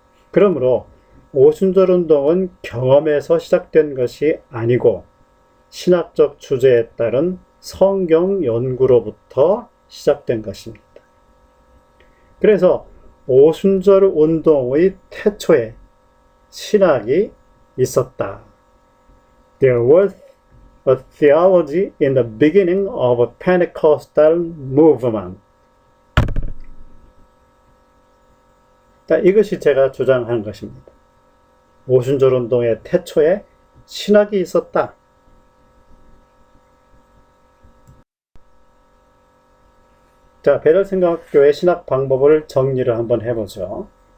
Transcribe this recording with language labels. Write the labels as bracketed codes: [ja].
[ko] 그러므로 오순절 운동은 경험에서 시작된 것이 아니고 신학적 주제에 따른 성경 연구로부터 시작된 것입니다. 그래서 오순절 운동의 태초에 신학이 있었다. [en] There was a theology in the beginning of a Pentecostal movement. [ko] 자, 이것이 제가 주장한 것입니다. 오순절 운동의 태초에 신학이 있었다. 자, 베델성경학교의 신학 방법을 정리를 한번 해보죠.